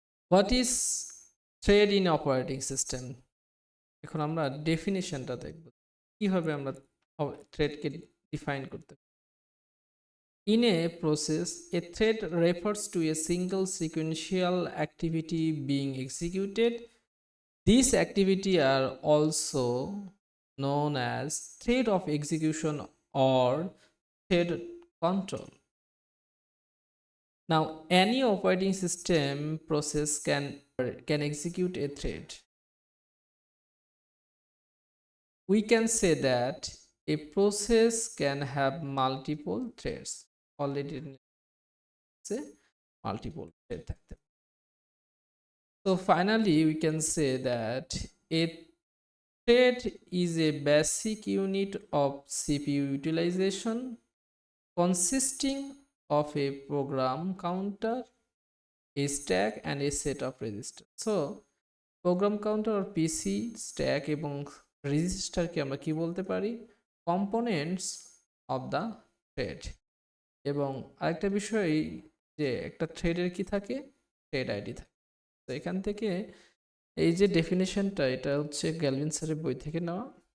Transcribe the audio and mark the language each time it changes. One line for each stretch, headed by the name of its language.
English: What is thread in operating system?
Bangla: এখন আমরা ডেফিনেশনটা দেখব, কিভাবে আমরা থ্রেডকে ডিফাইন করতে।
English: In a process, a thread refers to a single sequential activity being executed. These activity are also known as thread of execution or thread control. Now, any operating system process can execute a thread. We can say that a process can have multiple threads. Already say multiple thread থাকতে। So finally we can say that a thread is a basic unit of CPU utilization consisting of a program counter, a stack and a set of registers. So program counter or PC stack
Bangla: এবং রেজিস্টারকে আমরা কি বলতে পারি,
English: Components of the thread.
Bangla: এবং আরেকটা বিষয় যে একটা থ্রেডের কি থাকে, থ্রেড আইডি থাকে। তো এখান থেকে এই যে ডেফিনেশনটা, এটা হচ্ছে গ্যালভিন স্যারের বই থেকে নেওয়া।